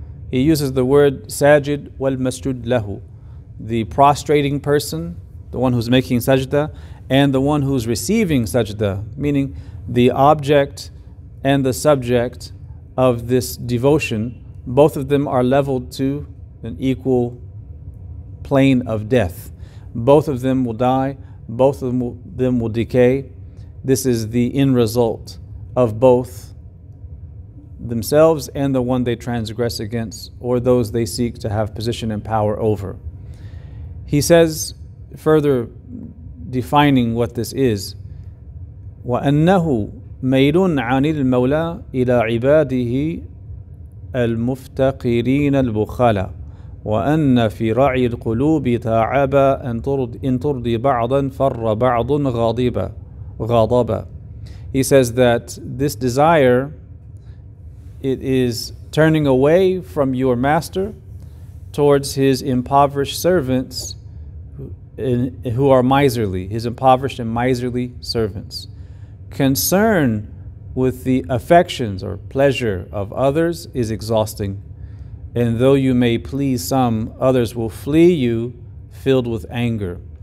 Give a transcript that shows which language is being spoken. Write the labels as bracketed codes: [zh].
[en] He uses the word sajid wal masjud lahu, the prostrating person, the one who's making sajda, and the one who's receiving sajda, meaning the object and the subject of this devotion, both of them are leveled to an equal plane of death. Both of them will die, both of them will decay. This is the end result of both themselves and the one they transgress against, or those they seek to have position and power over. He says, further defining what this is, [ar] وَأَنَّهُ مَيْلٌ عَنِ الْمَوْلَى إِلَى عِبَادِهِ الْمُفْتَقِرِينَ الْبُخَلَى وَأَنَّ فِي رَعْيِ الْقُلُوبِ تَعَبَ إِن تُرْضِي بَعْضًا فَرَّ بَعْضٌ غَضَبًا. [en] He says that this desire, it is turning away from your master, towards his impoverished servants who are miserly, his impoverished and miserly servants. Concern with the affections or pleasure of others is exhausting, and though you may please some, others will flee you filled with anger.